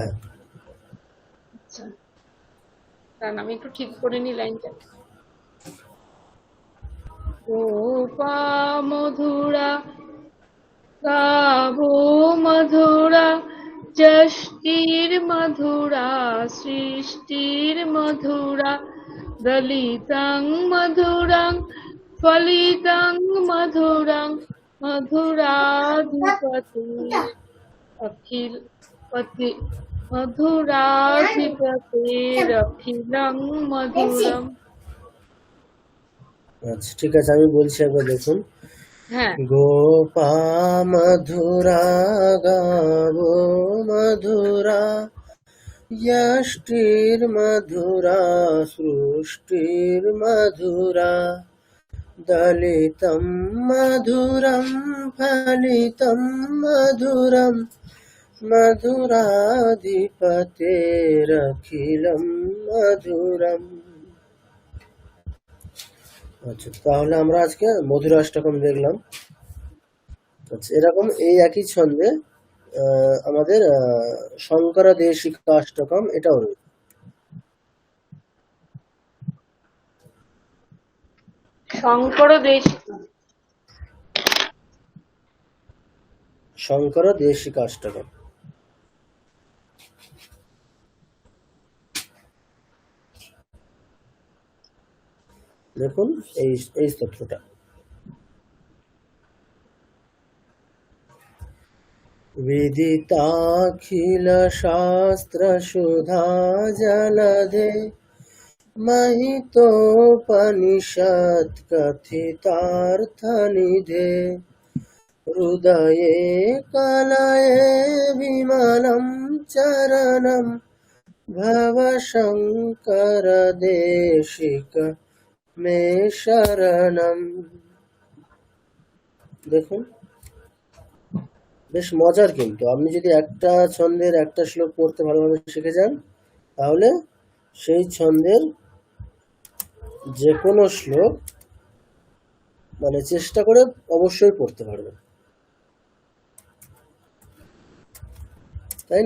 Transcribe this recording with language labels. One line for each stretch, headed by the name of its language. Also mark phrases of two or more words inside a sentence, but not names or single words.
Bangla: আচ্ছা কারণ আমি একটু ঠিক করে নি লাইনটা।
Sanskrit: গোপা মধুরা গাভো মধুরা যষ্টির মধুরা সৃষ্টির মধুরা দলিতং মধুরং ফলিতং মধুরং মধুরাধিপতি অখিল পতি মধুরাধিপতিরখিলং মধুরম।
Bangla: আচ্ছা ঠিক আছে, আমি বলছি একবার দেখুন। হ্যাঁ,
Sanskrit: গোপা মধুরা গাবো মধুরা यष्टिर मधुरा सृष्टिर मधुरा दलितं मधुरं फलितं मधुरं मधुराधिपतेरखिलं मधुरम।
Bangla: আচ্ছা তাহলে আমরা আজকে মধুরাষ্টকম দেখলাম। আচ্ছা এরকম এই একই ছন্দে আমাদের শঙ্কর দেশিকা অষ্টকম এটাও রয়েছে। শঙ্কর দেশিকা অষ্টকম। দেখুন এই স্তোত্রটা
Sanskrit: विदिताखिल शास्त्र सुधा जलधे महितोपनिषद कथितार्थ निधे हृदये कलये विमलं चरणं भव शंकर देशिक मे शरणम।
Bangla: দেখুন বেশ মজার, কিন্তু আপনি যদি একটা ছন্দের একটা শ্লোক পড়তে ভালোভাবে শিখে যান তাহলে সেই ছন্দের যে কোনো শ্লোক মানে চেষ্টা করে অবশ্যই পড়তে পারবেন, তাই না?